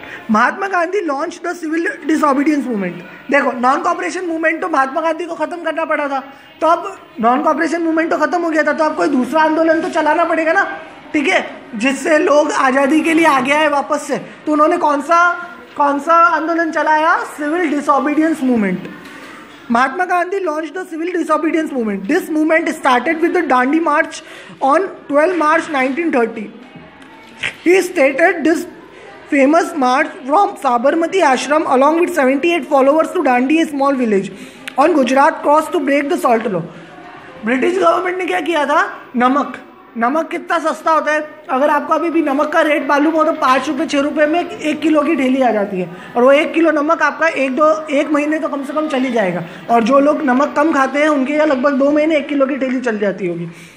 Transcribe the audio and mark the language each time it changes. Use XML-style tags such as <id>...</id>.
<en>Mahatma Gandhi launch the civil disobedience movement.</en> <hi>देखो, non cooperation movement तो महात्मा गांधी को खत्म करना पड़ा था, तो अब नॉन कॉपरेशन मूवमेंट तो खत्म हो गया था, तो अब कोई दूसरा आंदोलन तो चलाना पड़ेगा ना। ठीक है, जिससे लोग आज़ादी के लिए आगे आए वापस से। तो उन्होंने कौन सा आंदोलन चलाया? Civil disobedience movement.</hi> <en>Mahatma Gandhi launched the civil disobedience movement. This movement started with the Dandi March on 12 March 1930. He stated this famous march from Sabarmati Ashram along with 78 followers to Dandi, a small village on Gujarat coast to break the salt law.</en> <hi>British government ने क्या किया था? नमक कितना सस्ता होता है, अगर आपको अभी भी नमक का रेट मालूम हो तो 5 रुपये 6 रुपये में 1 किलो की ढेली आ जाती है, और वो 1 किलो नमक आपका एक महीने तो कम से कम चली जाएगा, और जो लोग नमक कम खाते हैं उनके यहाँ लगभग 2 महीने 1 किलो की ढेली चल जाती होगी।</hi>